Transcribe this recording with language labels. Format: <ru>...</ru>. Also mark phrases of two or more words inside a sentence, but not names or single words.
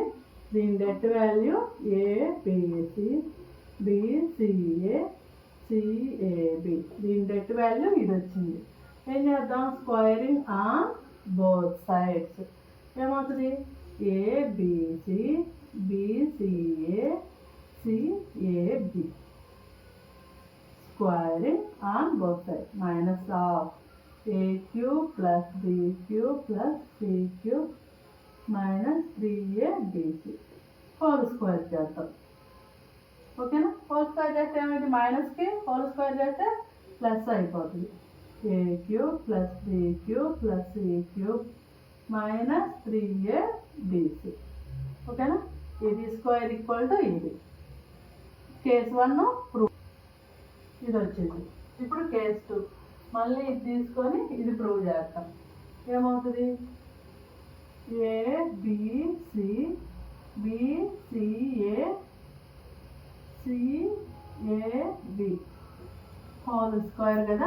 <te>దీని</te> <en>det value</en> <te>ABC BCA CAB. దీని</te> <en>det value</en> <te>ఇది వచ్చింది. ఏం చేద్దాం?</te> <en>squaring on both sides. ఏమవుతుంది? ABC BCA CAB squaring on both sides. Minus of A cube plus B cube plus C cube minus 3ABC whole square చేద్దాం.</en> <te>ఓకేనా?</te> <en>whole square</en> <te>చేస్తే ఏమైంది? మైనస్కి</te> <en>whole square</en> <te>చేస్తే ప్లస్ అయిపోతుంది.</te> <en>A cube plus B cube plus C cube మైనస్ 3ABC.</en> <te>ఓకేనా? ఇది</te> <en>square equal to</en> <te>ఇది.</te> <en>case 1 prove,</en> <te>ఇది వచ్చింది. ఇప్పుడు కేస్ 2 మళ్ళీ ఇది తీసుకొని ఇది ప్రూవ్ చేస్తాం. ఏమవుతుంది? ABC BCA CAB</te> <en>whole square</en> <te>కదా.</te>